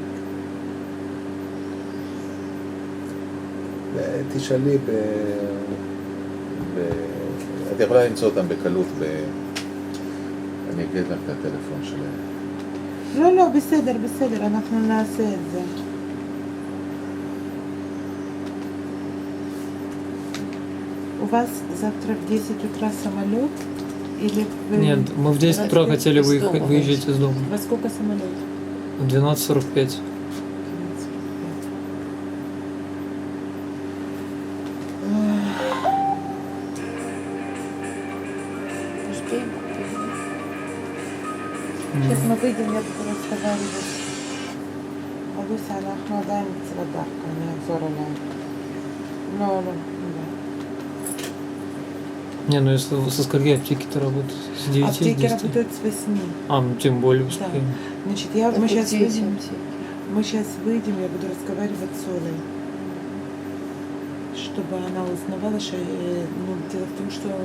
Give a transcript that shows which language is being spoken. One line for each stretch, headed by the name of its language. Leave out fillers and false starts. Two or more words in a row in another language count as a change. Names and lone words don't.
Hebrew: תשאלי את יכולה למצוא אותם בקלות אני אגיד לך את הטלפון שלהם. לא, בסדר, אנחנו נעשה את זה.
Russian: У вас завтра в 10 утра самолет? Или вы... Нет, мы в 10 утра хотели выезжать из дома. Во сколько самолет? В 12:45. Успеем? Сейчас мы выйдем, я буду разговаривать. Алуся,
Hebrew: אנחנו עדיין אצל הדרכה, אני אחזור אליי. לא.
Russian: Не, ну если со скольки аптеки-то работают? С 9 Аптеки 10? работают с 8. Ну тем более успеем. Значит, мы сейчас выйдем, я буду разговаривать с Олей. Чтобы она узнавала, что дело в том, что...